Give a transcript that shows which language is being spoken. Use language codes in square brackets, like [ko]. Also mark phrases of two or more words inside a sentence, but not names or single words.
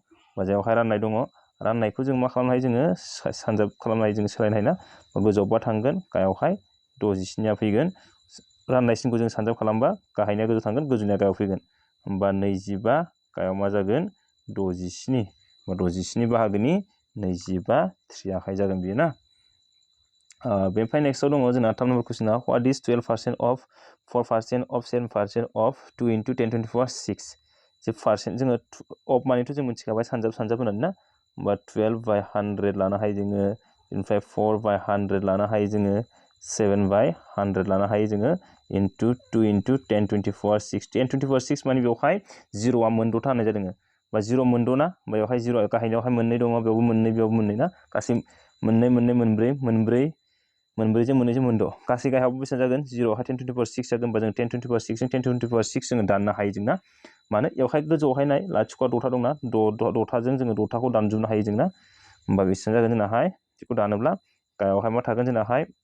[brx] होमबा बेवहाय राननाय दङ राननायखौ जों मा खालामनो हायो जोङो सानजाब खालामनो हायो जोङो सोलायनो हायो ना गोजौआवबा थांगोन गाहायावहाय 67आ फैगोन राननायसिनखौ जों सानजाब खालामबा गाहायनिया गोजौ थांगोन गोजौनिया गाहायाव फैगोन होमबा 25 गाहायाव मा जागोन 67 होमबा 67 बाहागोनि 25 3 आखाइ जागोन बियो ना बेनिफ्राय नेक्स्टआव दङ जोंना 3 नम्बर कुइसना [en] what is 12% of 4% of 7% of 2 into [brx] 10 24 6 जे पार्सेन्ट जोङो अफ मानिथ' जों मिथिखाबाय सानजाब होननानै ना होमबा 12/100 लानो हायो जोङो बेनिफ्राय 4/100 लानो हायो जोङो 7/100 लानो हायो जोङो [en] into 2 into [brx] 10 24 6 10 24 6 माने बेवहाय 0आ मोनद'था होनाय जादों बा 0 मोनद' ना बेवहाय 0 गाहायनियावहाय मोननै दङ बेयावबो मोननै ना गासै मोननै मोनब्रैजों मोनद' गासै गाहायावबो बेसेबां जागोन 0आवहाय 10 24 6 जागोन होनबा जों 10 24 6 जों 10 24 6 जोङो दाननो हायो जों ना मानो बेवहाय गोजौआवहाय नाय लाथिख'आ द'था दंना द'थाजों जोङो द'थाखौ दानजोबनो हायो जोंना होमबा बेसेबां जागोन जोंनाहाय बेखौ दानोब्ला गाहायावहाय मा थागोन जोंनाहाय